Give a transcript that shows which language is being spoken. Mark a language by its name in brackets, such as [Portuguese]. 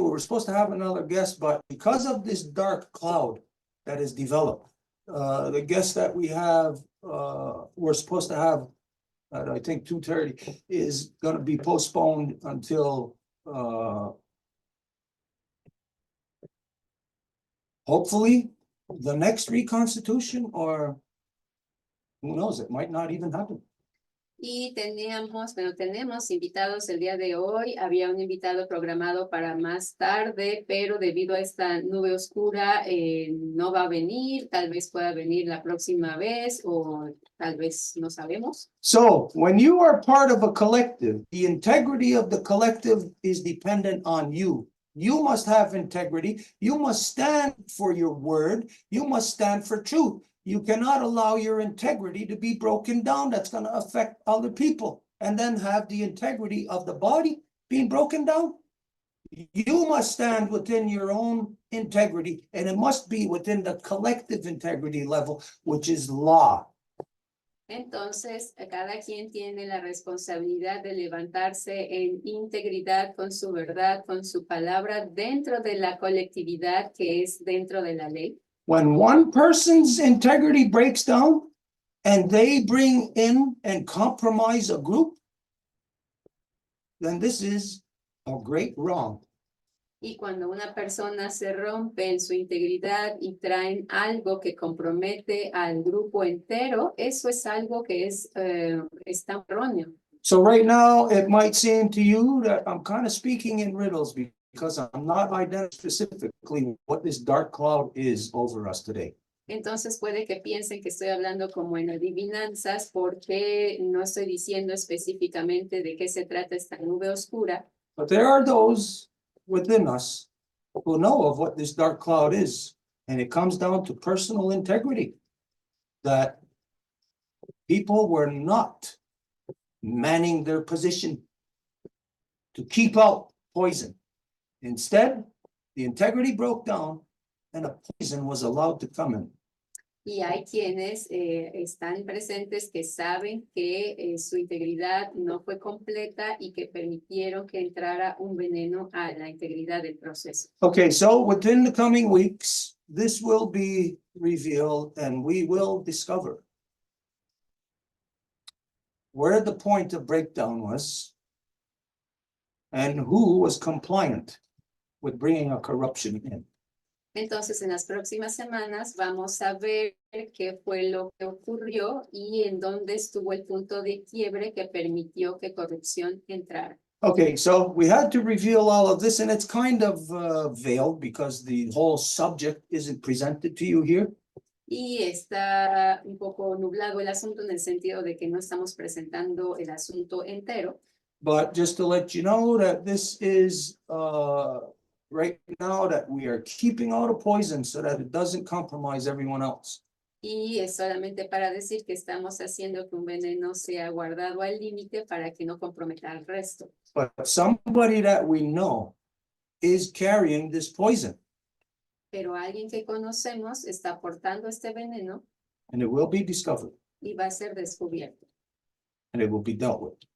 [English] We were supposed to have another guest, but because of this dark cloud that has developed, the guest that we have, we're supposed to have at I think 2:30 is going to be postponed until hopefully the next reconstitution, or who knows, it might not even happen. [Spanish] Y tenemos invitados el día de hoy. Había un invitado programado para más tarde, pero debido a esta nube oscura no va a venir. Tal vez pueda venir la próxima vez o tal vez no sabemos. [English] So when you are part of a collective, the integrity of the collective is dependent on you. You must have integrity. You must stand for your word. You must stand for truth. You cannot allow your integrity to be broken down. That's going to affect other people. And then have the integrity of the body being broken down. You must stand within your own integrity, and it must be within the collective integrity level, which is law. [Spanish] Entonces, cada quien tiene la responsabilidad de levantarse en integridad con su verdad, con su palabra, dentro de la colectividad que es dentro de la ley. [English] When one person's integrity breaks down and they bring in and compromise a group, then this is a great wrong. [Spanish] Y cuando una persona se rompe en su integridad y traen algo que compromete al grupo entero, eso es algo que está erróneo. [English] So right now, it might seem to you that I'm kind of speaking in riddles because I'm not identifying specifically what this dark cloud is over us today. [Spanish] Entonces puede que piensen que estoy hablando como en adivinanzas porque no estoy diciendo específicamente de qué se trata esta nube oscura, [English] But there are those within us who know of what this dark cloud is, and it comes down to personal integrity. That people were not manning their position to keep out poison. Instead, the integrity broke down and a poison was allowed to come in. [Spanish] y hay quienes están presentes que saben que su integridad no fue completa y que permitieron que entrara un veneno a la integridad del proceso. [English] Okay, so within the coming weeks, this will be revealed and we will discover where the point of breakdown was and who was compliant with bringing a corruption in. [Spanish] Entonces, en las próximas semanas vamos a ver qué fue lo que ocurrió y en dónde estuvo el punto de quiebre que permitió que corrupción entrara. [English] Okay, so we had to reveal all of this, and it's kind of veiled because the whole subject isn't presented to you here. [Spanish] Y está un poco nublado el asunto en el sentido de que no estamos presentando el asunto entero. [English] But just to let you know that this is right now that we are keeping out of poison so that it doesn't compromise everyone else. [Spanish] Y es solamente para decir que estamos haciendo que un veneno sea guardado al límite para que no comprometa al resto. [English] But somebody that we know is carrying this poison, [Spanish] Pero alguien que conocemos está portando este veneno [English] and it will be discovered [Spanish] y va a ser descubierto [English] and it will be dealt with.